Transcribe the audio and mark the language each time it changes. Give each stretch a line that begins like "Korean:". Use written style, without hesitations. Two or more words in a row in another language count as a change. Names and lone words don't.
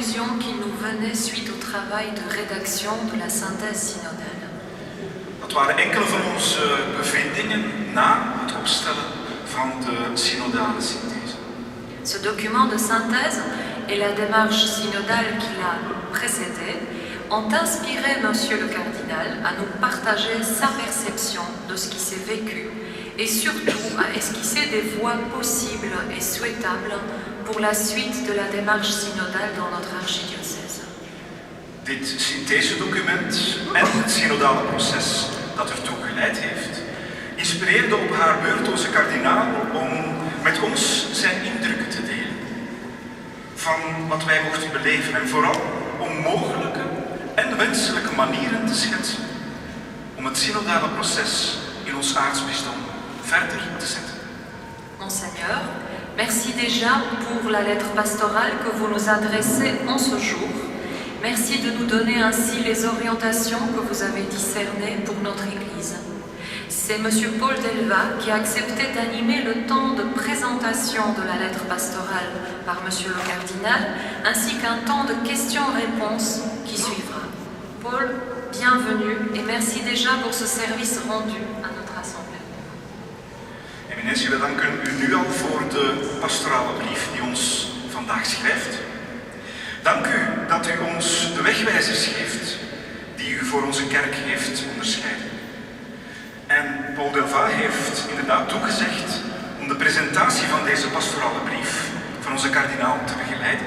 French: qui nous venait suite au travail de rédaction de la synthèse synodale.
Dutch: Dat waren enkele van onze bevindingen na het opstellen van de synodale synthese.
French: Ce document de synthèse et la démarche synodale qui l'a précédé ont inspiré Monsieur le Cardinal à nous partager sa perception de ce qui s'est vécu et surtout à esquisser des voies possibles et souhaitables pour la suite de la démarche synodale dans notre archidiocèse.
Dutch: Dit synthesedocument en het synodale proces dat ertoe geleid heeft, inspireerde op haar beurt onze kardinaal om met ons zijn indrukken te delen. Van wat wij mochten beleven en vooral om mogelijke en wenselijke manieren te schetsen om het synodale proces in ons aartsbisdom verder te zetten.
French: Monseigneur, merci déjà pour la lettre pastorale que vous nous adressez en ce jour. Merci de nous donner ainsi les orientations que vous avez discernées pour notre Église. C'est M. Paul Delva qui a accepté d'animer le temps de présentation de la lettre pastorale par M. le Cardinal, ainsi qu'un temps de questions-réponses qui suivra. Paul, bienvenue et merci déjà pour ce service rendu à notre Assemblée.
Dutch: Eminentie, we danken u nu al voor de pastorale brief die ons vandaag schrijft. Dank u dat u ons de wegwijzers geeft die u voor onze kerk heeft onderscheiden. En Paul Delva heeft inderdaad toegezegd om de presentatie van deze pastorale brief van onze kardinaal te begeleiden.